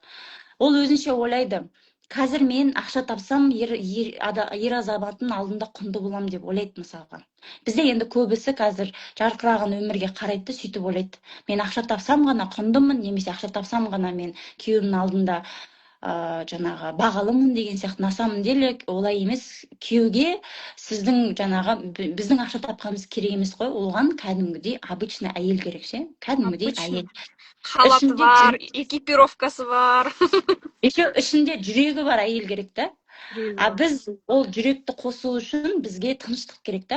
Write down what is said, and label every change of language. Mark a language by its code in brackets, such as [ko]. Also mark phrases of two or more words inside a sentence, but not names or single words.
[kk] Ол өзінше ойлайды, қазір мен ақша тапсам ер азаматтың алдында құнды болам деп ойлайды мысалға. Бізде енді көбісі қазір жарқыраған өмірге қарайды, сөйтіп ойлайды. Мен ақша тапсам ғана құндымын, немесе ақша тапсам ғана мен күйеуімнің алдында жаңағы бағалымын деген сияқты. [ru] На самом деле [kk] олай емес. Күйеуге сіздің жаңағы біздің ақша тапқанымыз керек емес қой. Оған кәдімгідей обычный әйел керек ше. Кәдімгідей әйел. Халаты бар, экипировкасы бар. Еще ішінде жүрегі бар әйел керек та. Біз ол жүректі қосу үшін бізге тыныштық керек та.